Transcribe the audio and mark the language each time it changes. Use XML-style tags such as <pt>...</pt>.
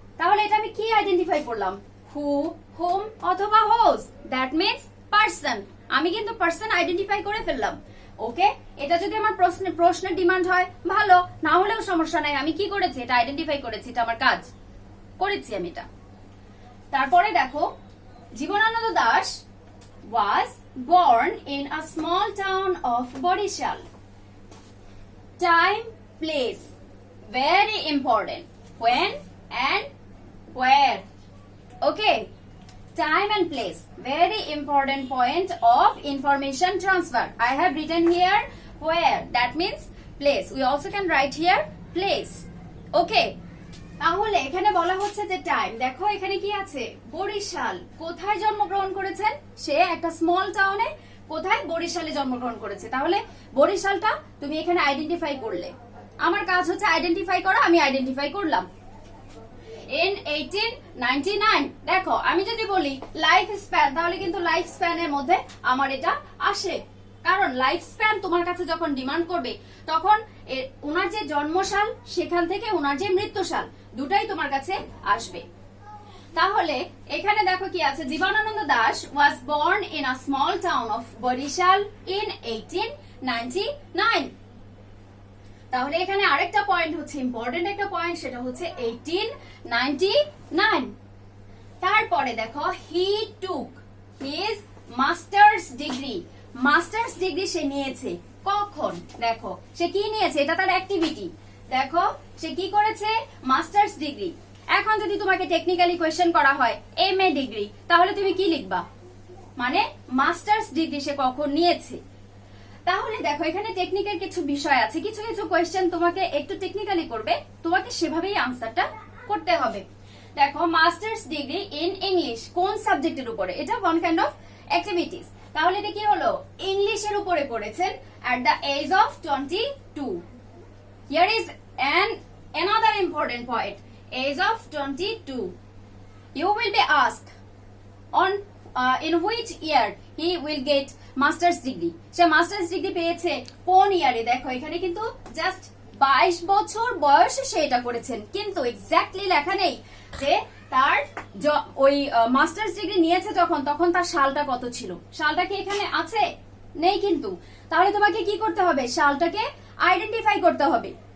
<bn>তাহলে এটা আমি কি আইডেন্টিফাই করলাম, হু, হোম অথবা হোজ,</bn> <en>That means person.</en> <bn>আমি কিন্তু পার্সন আইডেন্টিফাই করে ফেললাম। ওকে, এটা যদি আমার প্রশ্নের ডিমান্ড হয় ভালো, না হলেও সমস্যা নাই। আমি কি করেছি, এটা আইডেন্টিফাই করেছি, এটা আমার কাজ করেছি আমি এটা। তারপরে দেখো,</bn> <en>Jibanananda Das was born in a small town of Borishal. Time, place, very important. When and where. Okay, time and place, very important point of information transfer. I have written here where, that means place. We also can write here place.</en> <bn>Okay, তাহলে এখানে বলা হচ্ছে যে time. দেখো এখানে কি আছে, বরিশাল। কোথায় জন্মগ্রহণ করেছেন? সে একটা স্মল টাউনে। কোথায়? বরিশালে জন্মগ্রহণ করেছে। তাহলে বরিশালটা তুমি এখানে আইডেন্টিফাই করলে। আমার কাজ হচ্ছে আইডেন্টিফাই করা, আমি আইডেন্টিফাই করলাম।</bn> <en>in 1899,</en> <bn>দেখো আমি যদি বলি লাইফ স্প্যান, তাহলে কিন্তু লাইফ স্প্যানের মধ্যে আমার এটা আসে, কারণ লাইফ স্প্যান তোমার কাছে যখন ডিমান্ড করবে তখন ওনার যে জন্মসাল সেখান থেকে ওনার যে মৃত্যুসাল দুটাই তোমার কাছে আসবে। তাহলে এখানে দেখো কি আছে,</bn> <en>Jibanananda Das was born in a small town of Borishal in 1899।</en> <bn>তাহলে এখানে আরেকটা পয়েন্ট হচ্ছে, ইম্পর্টেন্ট একটা পয়েন্ট, সেটা হচ্ছে 1899। তারপরে দেখো,</bn> <en>he took his master's degree।</en> <bn>Masters degree সে নিয়েছে কখন? দেখো সে কি নিয়েছে, এটা তার অ্যাক্টিভিটি। দেখো সে কি করেছে, মাস্টার্স ডিগ্রি। এখন যদি তোমাকে টেকনিক্যালি কোয়েশ্চেন করা হয় এমএ ডিগ্রি, তাহলে তুমি কি লিখবা, মানে মাস্টার্স ডিগ্রি সে কখন নিয়েছে। তাহলে দেখো এখানে টেকনিকের কিছু বিষয় আছে, কিছু কিছু কোয়েশ্চেন তোমাকে একটু টেকনিক্যালি করবে, তোমাকে সেভাবেই আনসারটা করতে হবে। দেখো মাস্টার্স ডিগ্রি ইন ইংলিশ, কোন সাবজেক্টের উপরে? এটা</bn> <en>One kind of activities.</en> <bn>তাহলে এটা কি হলো, ইংলিশের উপরে করেছেন</bn> <en>at the age of 22। Here is another important point, age of 22। You will be asked on in which year he will get master's degree।</en> <bn>Say masters degree পেয়েছে কোন ইয়ারে? দেখো এখানে কিন্তু জাস্ট 22 বছর বয়সে সে এটা করেছেন, কিন্তু এক্স্যাক্টলি লেখা নেই যে তার ওই মাস্টার্স ডিগ্রি নিয়েছে তখন তার সালটা কত ছিল। সালটা কি এখানে আছে? নেই কিন্তু। তাহলে তোমাকে কি করতে হবে, সালটাকে আইডেন্টিফাই করতে হবে।</bn>